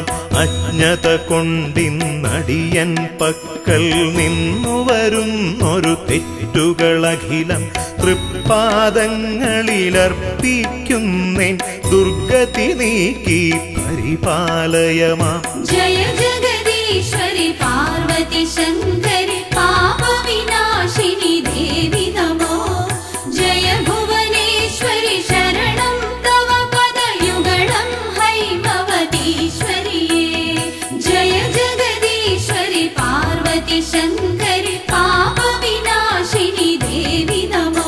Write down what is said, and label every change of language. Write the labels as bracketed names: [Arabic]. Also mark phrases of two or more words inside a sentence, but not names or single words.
[Malayalam] അജ്ഞത കൊണ്ടിന്നടിയൻ പക്കൽ നിന്നു വരുന്നൊരു തെറ്റുകളഖിലം തൃപ്പാദങ്ങളിലർപ്പിക്കുന്നേൻ ദുർഗതി നീക്കി പരിപാലയമാം. [Sanskrit] जय जगदीश्वरि पार्वती शङ्करि पापविनाशिनि देवि नमो. जय भुवनेश्वरि शरणं तव पदयुगलं हैमवतीश्वरि. जय जगदीश्वरि पार्वती शङ्करि पापविनाशिनि देवि नमो.